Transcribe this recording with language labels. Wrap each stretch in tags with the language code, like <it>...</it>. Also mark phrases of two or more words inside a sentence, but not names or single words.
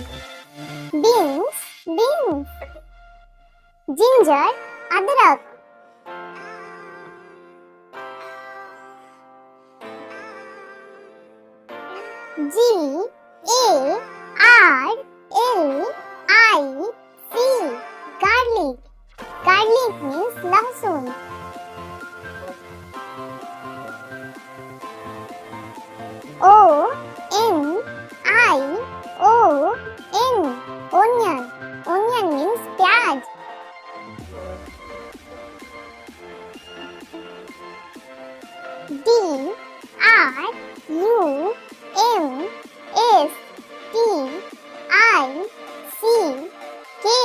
<en>Beans, beans. Ginger, adrak. G-A-R-L-I-C. Garlic. Garlic means lahsun. O-N-I-O-N. Onion. Onion means pyaj. D-R-U-M-S-T-I-C-K.</en>